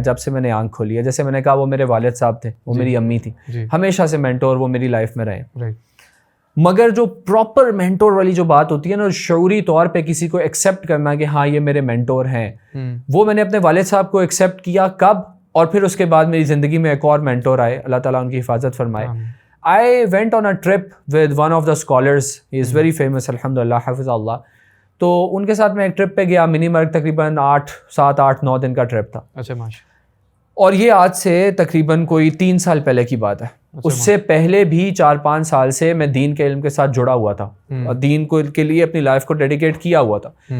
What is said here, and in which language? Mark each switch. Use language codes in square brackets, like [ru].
[ur] جب سے میں نے آنکھ کھولی ہے, جیسے میں نے کہا وہ میرے والد صاحب تھے, وہ میری امی تھی, ہمیشہ سے مینٹور وہ میری لائف میں رہے. مگر جو پراپر مینٹور والی جو بات ہوتی ہے نا, شعوری طور پہ کسی کو ایکسیپٹ کرنا کہ ہاں یہ میرے مینٹور ہیں, وہ میں نے اپنے والد صاحب کو ایکسیپٹ کیا. کب؟ اور پھر اس کے بعد میری زندگی میں ایک اور مینٹور آئے, اللہ تعالیٰ ان کی حفاظت فرمائے. [en] I went on a trip with one of the scholars. He is very famous, alhamdulillah, حافظ اللہ. [ur] تو ان کے ساتھ میں ایک ٹرپ پہ گیا, منی مرگ, تقریباً 7-8-9 دن کا ٹرپ تھا. اچھا ماشاء. اور یہ آج سے تقریباً کوئی 3 سال پہلے کی بات ہے. اس سے پہلے بھی 4-5 سال سے میں دین کے علم کے ساتھ جڑا ہوا تھا, اور دین کو کے لیے اپنی لائف کو ڈیڈیکیٹ کیا ہوا تھا.